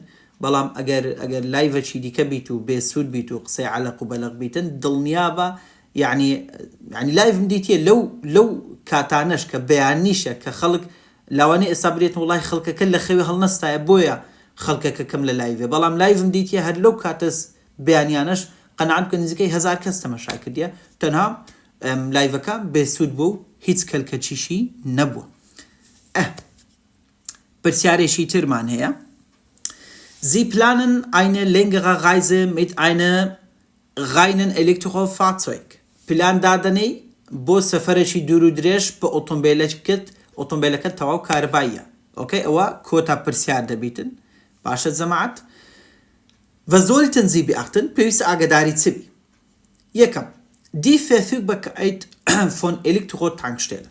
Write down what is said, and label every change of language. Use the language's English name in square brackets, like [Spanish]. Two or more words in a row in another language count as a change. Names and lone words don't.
[Central Kurdish] بەڵام ئەگەر لایڤەکی دیکە بیت و بێ سوود بیت و قسەی عەلەق و بەلەق بیتن، دڵنیابە یعنی لایڤم دیتیە لەو کاتانەش کە بەیانیشە کە خەڵک لاوانەی ئێستا برێتن وڵای خەڵکەکە لە خەوی هەڵنەستایە بۆیە خەڵکەکە کەم لە لایڤێ. بەڵام لایڤم دیتیە هەر لەو کاتەس بەیانیانەش قەنەعەت بکە نزیکەی 1000 کەس تەماشای کردیە، تەنها لایڤەکە بێ سوود بوو و هیچ کەلکەچیشی نەبووە. پرسیارێکی ترمان هەیە. [German] Sie planen eine längere Reise mit einem reinen Elektrofahrzeug. [Central Kurdish] پلان دادنەی بۆ سەفەرێکی دوور و درێژ بە ئۆتۆمبیلەکە تەواو کارەباییە. ئۆکەی؟ ئەوە کۆتا پرسیار دەبیتن. باشە جەماعەت؟ [German] Was sollten Sie beachten? [Central Kurdish] پێویستە ئاگاداری چ بی؟ یەکەم، [German] die Verfügbarkeit von Elektrotankstellen.